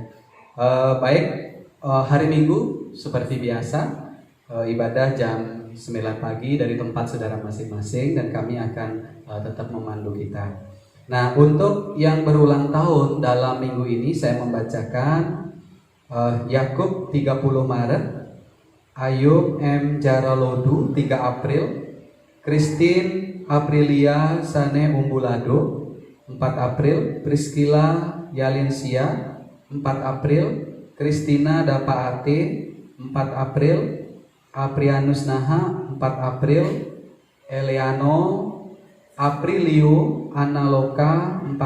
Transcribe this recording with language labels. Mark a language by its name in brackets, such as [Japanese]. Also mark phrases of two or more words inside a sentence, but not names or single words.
[Indonesian] Baik, hari Minggu seperti biasa ibadah jam 9 pagi dari tempat saudara masing-masing, dan kami akan tetap memandu kita. Nah, untuk yang berulang tahun dalam minggu ini saya membacakan Yakub 30 Maret, Ayub M. Jaralodu 3 April, Christine Aprilia Sane Umbulado 4 April, Priscilla Yalinsia 4 April, Kristina Dapaate 4 April, Aprianus Naha 4 April, Eleano Aprilio Analoka 4